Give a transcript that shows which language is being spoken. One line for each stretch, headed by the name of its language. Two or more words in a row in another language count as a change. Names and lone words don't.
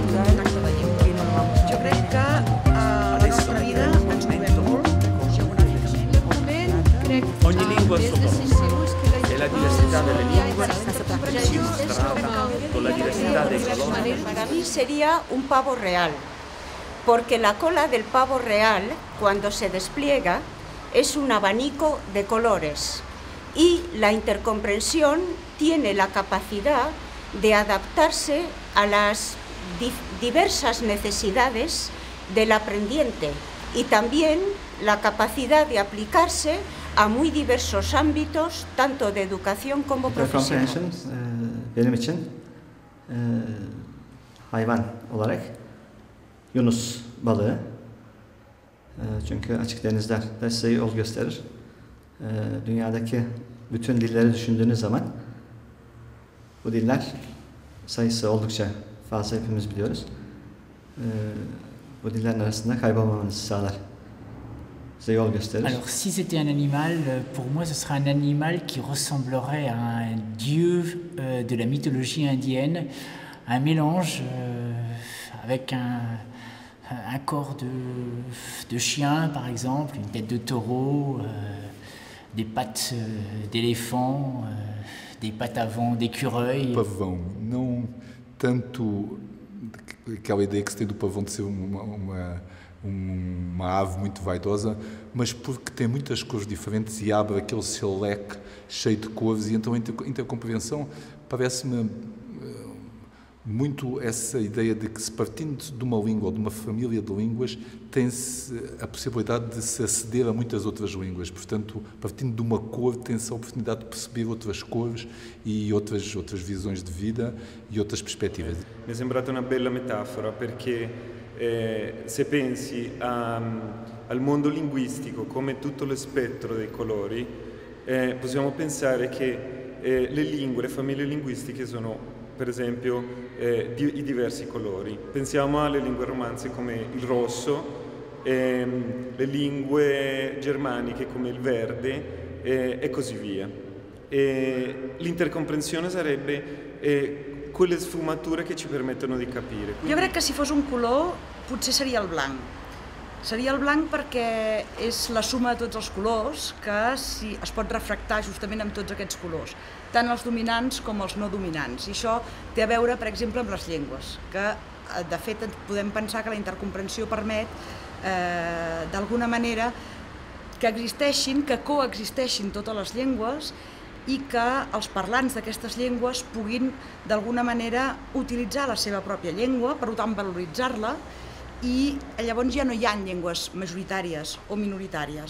Catalan: Jo crec que la nostra vida ens movem molt geogràficament.
Italian: Ogni lingua ha il suo posto e la diversità delle lingue si mostrata con la diversità dei colori.
Spanish: Para mí sería un pavo real, porque la cola del pavo real, cuando se despliega, es un abanico de colores y la intercomprensión tiene la capacidad de adaptarse a las diversas necesidades del aprendiente y también la capacidad de aplicarse a muy diversos ámbitos, tanto de educación como profesional.
Turkish: Benim için hayvan olarak yunus balığı. Çünkü açık denizler de size yol gösterir. Dünyadaki bütün dilleri düşündüğünüz zaman bu diller sayısı oldukça fazla, hepimiz biliyoruz. Bu dillerin arasında kaybolmamanızı sağlar. Size yol gösterir.
French: Alors, si c'était un animal, pour moi, ce serait un animal qui ressemblerait à un dieu de la mythologie indienne, un mélange avec un corps de chien, par exemple, une tête de taureau, des pattes d'éléphant, des pattes avant d'écureuil.
Portuguese: Pavão, não tanto aquela ideia que se tem do pavão de ser uma ave muito vaidosa, mas porque tem muitas cores diferentes e abre aquele seu leque cheio de cores, e então a intercompreensão parece-me muito essa ideia de que, se partindo de uma língua ou de uma família de línguas, tem-se a possibilidade de se aceder a muitas outras línguas. Portanto, partindo de uma cor, tem-se a oportunidade de perceber outras cores e outras visões de vida e outras perspectivas.
Italian: Mi è sembrata una bella metafora, perché se pensi al mondo linguistico come tutto lo spettro dei colori, possiamo pensare che le lingue, le famiglie linguistiche sono, per esempio, i diversi colori. Pensiamo alle lingue romanze come il rosso, le lingue germaniche come il verde e così via. L'intercomprensione sarebbe quelle sfumature che ci permettono di capire.
Catalan: Jo crec que si fos un color potser seria el blanc. Seria el blanc perquè és la suma de tots els colors que es pot refractar justament amb tots aquests colors, tant els dominants com els no dominants. I això té a veure, per exemple, amb les llengües, que de fet podem pensar que la intercomprensió permet d'alguna manera que existeixin, que coexisteixin totes les llengües i que els parlants d'aquestes llengües puguin d'alguna manera utilitzar la seva pròpia llengua, per tant valoritzar-la, i llavors ja no hi ha llengües majoritàries o minoritàries.